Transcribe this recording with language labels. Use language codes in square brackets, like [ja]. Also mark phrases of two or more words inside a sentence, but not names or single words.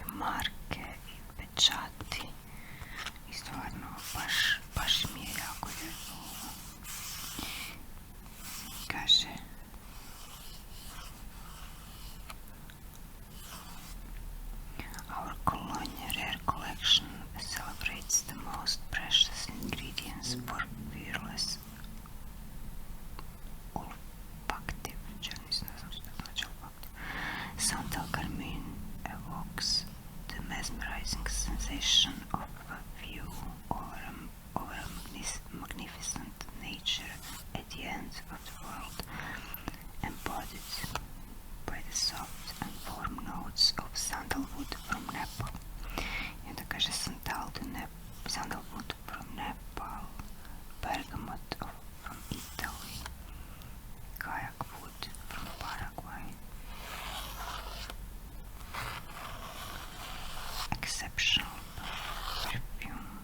[hr] marke i pečati i stvarno baš mi je jako lijepo. [en] Kaže Our Cologne Rare collection celebrates the most precious ingredients for fearless olfactive. Santal Carmine evokes the mesmerizing sensation of a view over a magnificent nature at the end of the world, embodied by the soft and warm notes of sandalwood from Nepal. [hr] I onda kaže [en] sandalwood from Nepal, bergamot from Italy, kayak wood from Paraguay. Exceptional perfume